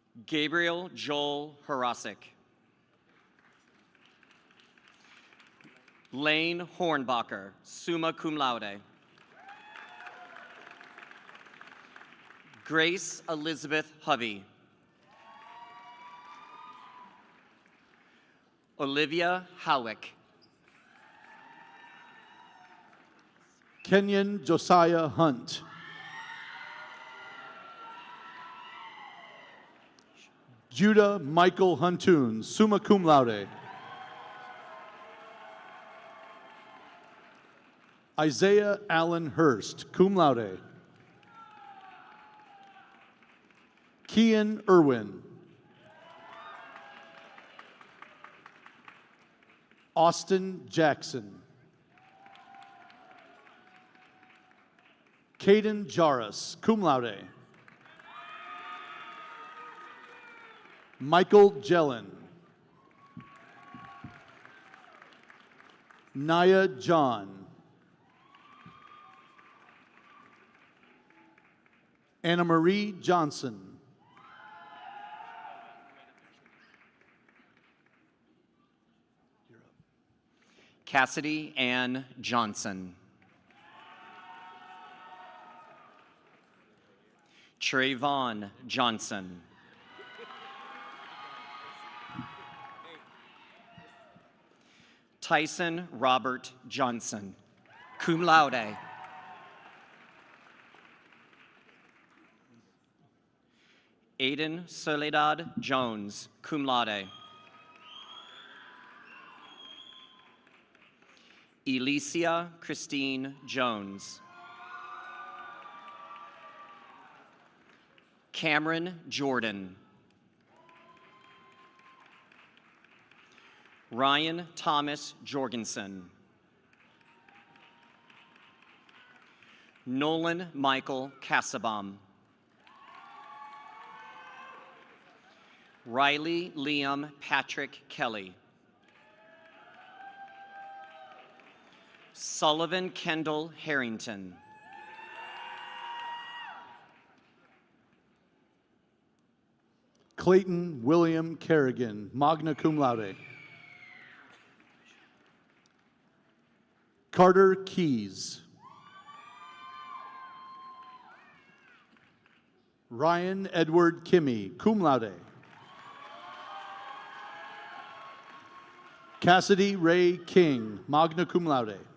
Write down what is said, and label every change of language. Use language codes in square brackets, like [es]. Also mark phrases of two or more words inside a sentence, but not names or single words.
[en] Gabriel Joel Harasik. Lane Hornbacher, [la] summa cum laude. [en] Grace Elizabeth Hovey. Olivia Howick. Kenyon Josiah Hunt. Judah Michael Huntoon, [la] summa cum laude. [en] Isaiah Allen Hurst, [la] cum laude. [en] Kian Irwin. Austin Jackson. Caden Jarrus, [la] cum laude. [en] Michael Jellin. Naya John. Anna Marie Johnson. Cassidy Ann Johnson. Trayvon Johnson. Tyson Robert Johnson, [la] cum laude. [en] Aiden Soledad Jones, [la] cum laude. [en] Elicia Christine Jones. Cameron Jordan. Ryan Thomas Jorgensen. Nolan Michael Cassabom. Riley Liam Patrick Kelly. Sullivan Kendall Harrington. Clayton William Kerrigan, [la] magna cum laude. [en] Carter Keys. Ryan Edward Kimmy, [la] cum laude. [en] Cassidy Ray King, [la] magna cum laude.